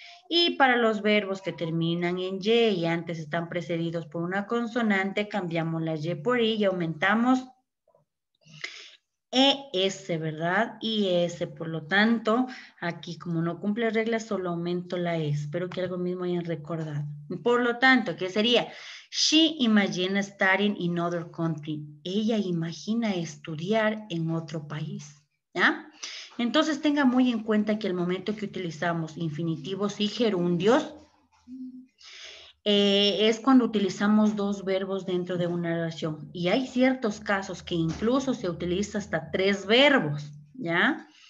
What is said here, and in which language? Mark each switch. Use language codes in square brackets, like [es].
[es] Y para los verbos que terminan en Y y antes están precedidos por una consonante, cambiamos la Y por I y aumentamos ES, ¿verdad? IS, por lo tanto, aquí como no cumple reglas, solo aumento la E. Espero que algo mismo hayan recordado. Por lo tanto, ¿qué sería? [en] She imagines studying in other country. [es] Ella imagina estudiar en otro país, ¿ya? Entonces, tenga muy en cuenta que el momento que utilizamos infinitivos y gerundios, es cuando utilizamos dos verbos dentro de una oración. Y hay ciertos casos que incluso se utiliza hasta 3 verbos, ¿ya?